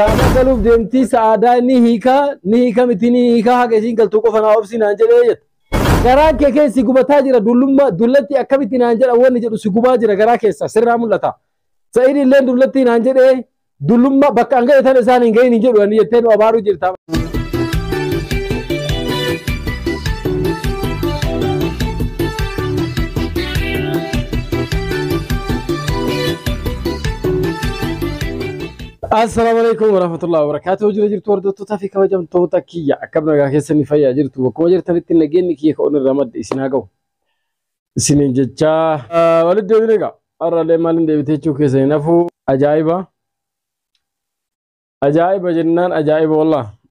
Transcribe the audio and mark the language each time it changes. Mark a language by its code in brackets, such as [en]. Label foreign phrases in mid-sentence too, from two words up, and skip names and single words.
[om] Galuuf deemtii sa'aadaa ni hiika miti ni hiika haga isiin galtuu qofa naa obsi naan jedhee jette. Garaa kee keessi gubataa jira dullatti akkamitti naan jedha wanni jedhu si gubaa jira garaa keessa sirraa mul'ata. Sa'iid illee dullatti naan jedhee dullummaa bakka hanga eetan isaan hin gahin hin jedhu ani jettee nu abaaruu jirta. [ar] السلام عليكم ورحمة الله وبركاته. [om] Jira jirtu hordoftoota fi kabajamtoota kiyya akkam nagaa keessanii fayyaa jirtu bakkuma jirtanitti nageenyi kiyya ka onirraa madde isin haa ga'u. Isiniin jechaa walitti deebine egaa har'aallee maaliin deebitee jechuu keessanii nafuu ajaa'iba. Ajaa'iba jennaan ajaa'iba wallah.